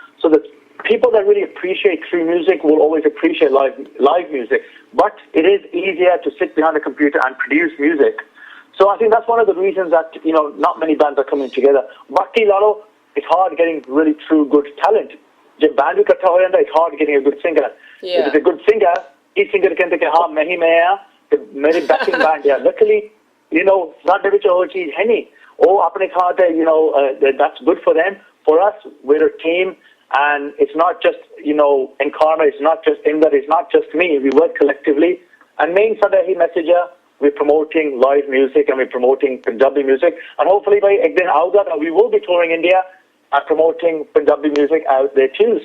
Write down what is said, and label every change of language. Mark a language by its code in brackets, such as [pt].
[en] So the people that really appreciate true music will always appreciate live music, but it is easier to sit behind a computer and produce music. So I think that's one of the reasons that not many bands are coming together. Baki ਲਾ ਲਓ, it's hard getting really true good talent. [pa] ਜੇ band ਵੀ ਇਕੱਠਾ ਹੋ ਜਾਂਦਾ, [en] it's hard getting a good singer. If it's a good singer, each singer [pa] ਕਹਿੰਦੇ ਕਿ ਹਾਂ ਮੈਂ ਹੀ ਮੈਂ ਆ ਤੇ ਮੇਰੀ backing band ਆ. Luckily, ਸਾਡੇ ਵਿੱਚ ਉਹ ਚੀਜ਼ ਹੈ ਨਹੀਂ. ਉਹ ਆਪਣੇ ਥਾਂ ਤੇ, [en] that's good for them. For us, we're a team, and it's not just, Enkarma, it's not just Inder, it's not just me. We work collectively. And [pa] main sada hi message hai, [en] we're promoting live music and we're promoting Punjabi music. And hopefully by [pa] ek din aauga, [en] we will be touring India and promoting Punjabi music out there too.